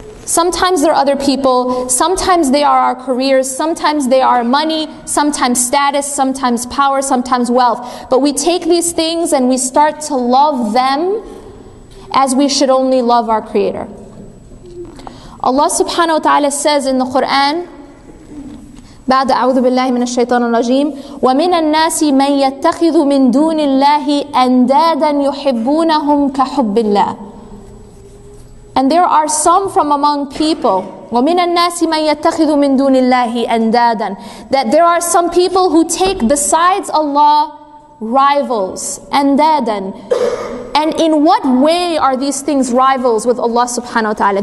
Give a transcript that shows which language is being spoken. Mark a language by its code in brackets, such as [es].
[en] Sometimes they're other people, sometimes they are our careers, sometimes they are money, sometimes status, sometimes power, sometimes wealth. But we take these things and we start to love them as we should only love our Creator. Allah subhanahu wa ta'ala says in the Quran, [ar] بعد أعوذ بالله من الشيطان الرجيم ومن الناس من يتخذ من دون الله أندادا يحبونهم كحب الله. [en] And there are some from among people, [ar] وَمِنَ النَّاسِ مَنْ يَتَّخِذُ مِن دُونِ اللَّهِ أَنْدَادًا, [en] that there are some people who take besides Allah rivals, أَنْدَادًا. And in what way are these things rivals with Allah subhanahu wa ta'ala?